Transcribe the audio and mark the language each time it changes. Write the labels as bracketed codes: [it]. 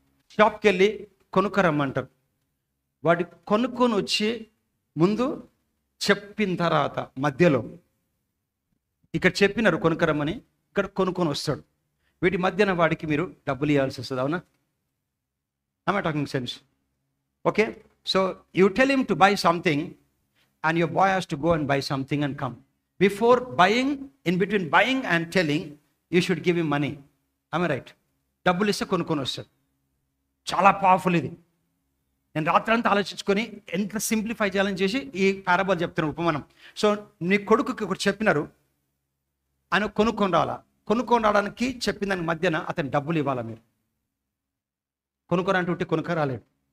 [te] షాప్కి వెళ్ళి కొనుక్కరమ్మంటారు. వాడి కొనుక్కొని వచ్చి ముందు చెప్పిన తర్వాత మధ్యలో ఇక్కడ చెప్పినారు కొనుక్కరమ్మని, ఇక్కడ కొనుక్కొని వస్తాడు. వీటి మధ్యన వాడికి మీరు డబ్బులు ఇవ్వాల్సి వస్తుంది. అవునా? [en] I talking sense? [te] Okay. [en] So you tell him to buy something and your boy has to go and buy something and come. Before buying, in between buying and telling, you should give him money. Am I right? [te] డబ్బులు ఇస్తే కొనుక్కొని వస్తాడు. చాలా powerful ఇది. నేను రాత్రంతా ఆలోచించుకొని ఎంత సింప్లిఫై చేయాలని చేసి ఈ పారాబల్ చెప్తున్నాను, ఉపమానం. సో నీ కొడుకుకి ఒకటి చెప్పినారు, ఆయన కొనుక్కొని రావాలా. కొనుక్కొని రావడానికి చెప్పిన దాని మధ్యన అతను డబ్బులు ఇవ్వాలా. మీరు కొనుక్కోరంటే ఉంటే కొనుక్కు రాలేడు.